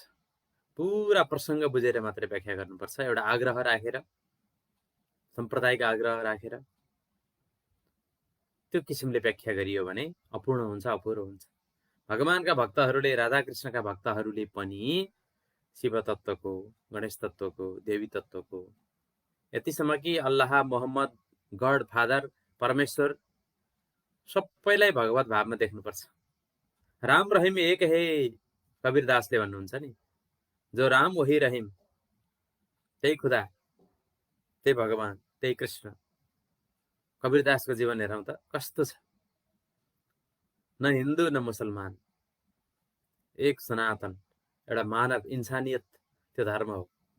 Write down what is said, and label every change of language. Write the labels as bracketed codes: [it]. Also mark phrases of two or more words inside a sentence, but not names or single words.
[ne] पुरा प्रसङ्ग बुझेर मात्रै व्याख्या गर्नुपर्छ, एउटा आग्रह राखेर, सम्प्रदायिक आग्रह राखेर त्यो किसिमले व्याख्या गरियो भने अपूर्ण हुन्छ, अपुरो हुन्छ। भगवानका भक्तहरूले, राधाकृष्णका भक्तहरूले पनि शिव तत्त्वको, गणेश तत्त्वको, देवी तत्त्वको, यतिसम्म कि अल्लाह, मोहम्मद, [en] God Father, [ne] परमेश्वर सबैलाई भगवत भावमा देख्नुपर्छ। [hi] राम रहिम एक है, [ne] कबीरदासले भन्नुहुन्छ नि, [hi] जो राम वही रहिम, [ne] त्यही खुदा, त्यही भगवान, त्यही कृष्ण। कबीरदासको जीवन हेरौँ त कस्तो छ। न हिन्दू न मुसलमान, एक सनातन, एउटा मानव, इन्सानियत, त्यो धर्म हो।